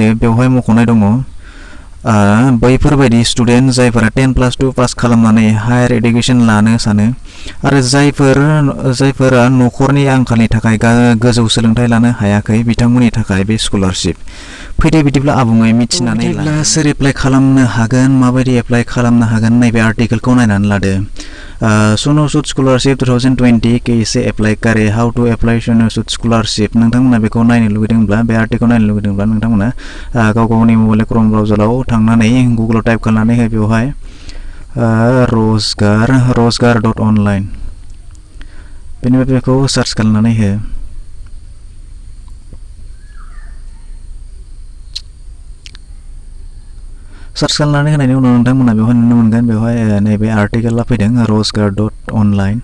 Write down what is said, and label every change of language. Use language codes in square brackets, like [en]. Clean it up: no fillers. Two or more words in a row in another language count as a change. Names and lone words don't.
[brx] बेवहाय मख'नाय दङ बैफोरबायदि स्टुडेन्ट जायफोरा 10+2 पास खालामनानै [en] higher education [brx] लानो सानो आरो जायफोरा नखरनि आंखालनि थाखाय गोजौ सोलोंथाइ लानो हायाखै, बिथांमोननि थाखाय बे स्कलारशिप। फैदो बिदिब्ला आबुङै मिथिनानै ला। सोर एप्लाइ खालामनो हागोन, माबायदि एप्लाइ खालामनो हागोन, नैबे आर्टिकेलखौ नायनानै लादो। [hi] सन'सुद स्कलारशिप 2020 कैसे एप्लाई करे, [en] how to apply [hi] सन'सुद स्कलारशिप। [brx] नोंथांमोना बेखौ नायनो लुबैदोंब्ला, बे आर्टिकेलखौ नायनो लुबैदोंब्ला नोंथांमोना गावनि मबाइल क्रोम ब्राउजाराव थांनानै गुगोलाव टाइप खालामनानै हो बेवहाय rozgar.online बेनिफ्राय बेखौ सार्च खालामनानै हो। सार्च खालामनानै होनायनि उनाव नोंथांमोना बेवहाय नुनो मोनगोन, बेवहाय नैबे आर्टिकेला फैदों rozgar.online।